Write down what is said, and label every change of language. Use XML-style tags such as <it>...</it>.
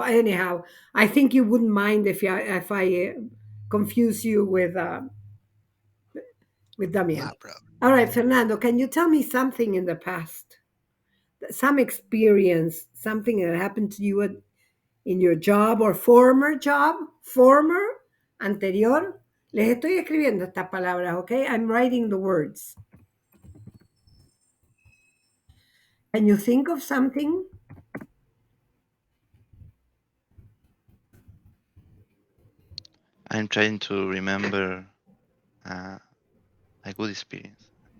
<en>Anyhow, I think you wouldn't mind if I confuse you with No Damian. problem. All right, Fernando, can you tell me something in the past? Some experience, something that happened to you in your job or former job? Former,</en> <es>anterior. Les estoy escribiendo estas palabras, okay?</es> <en>I'm writing the words. Can you think of something? I'm trying to remember uh, a good experience.</en>